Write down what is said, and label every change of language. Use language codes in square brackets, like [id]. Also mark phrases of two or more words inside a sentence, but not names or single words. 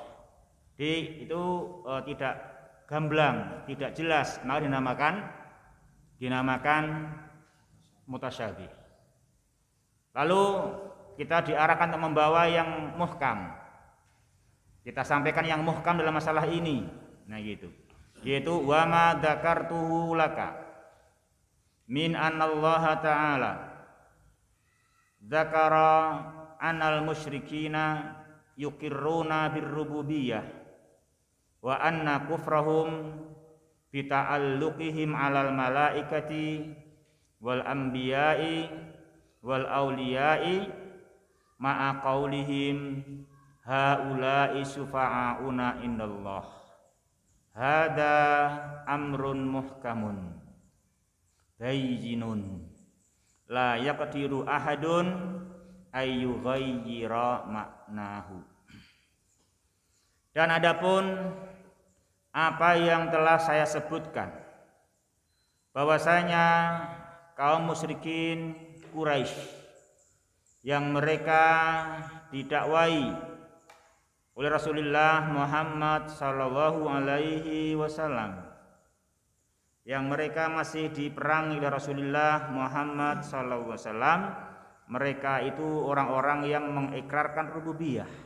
[id] Itu tidak gamblang, tidak jelas, maka dinamakan mutasyabih. Lalu kita diarahkan untuk membawa yang muhkam. Kita sampaikan yang muhkam dalam masalah ini. Nah gitu. Yaitu [ar] وما ذكرته لك من أن الله تعالى ذكر أن المشركين يقرون بالربوبية وأن كفرهم بتعلقهم على الملائكة والأنبياء والأولياء مع قولهم هؤلاء شفعاؤنا عند الله. هذا أمر محكم بين لا يقدر أحد أن يغير معناه. [id] Dan adapun apa yang telah saya sebutkan, bahwasanya kaum musyrikin Quraisy yang mereka didakwai oleh Rasulullah Muhammad [ar] صلى الله عليه وسلم, [id] yang mereka masih diperangi oleh Rasulullah Muhammad [ar] صلى الله عليه وسلم, [id] mereka itu orang-orang yang mengikrarkan rububiyah.